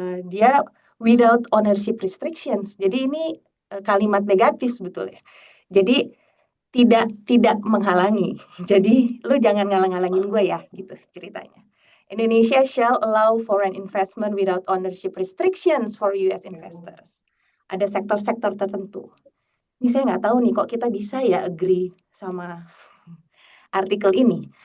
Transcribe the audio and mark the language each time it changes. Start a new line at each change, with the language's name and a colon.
English: Dia without ownership restrictions.
Indonesian: Jadi ini kalimat negatif sebetulnya. Jadi tidak menghalangi. Jadi lu jangan ngalang-ngalangin gue ya, gitu ceritanya.
English: Indonesia shall allow foreign investment without ownership restrictions for US investors.
Indonesian: Ada sektor-sektor tertentu. Ini saya nggak tahu nih kok kita bisa ya agree sama artikel ini.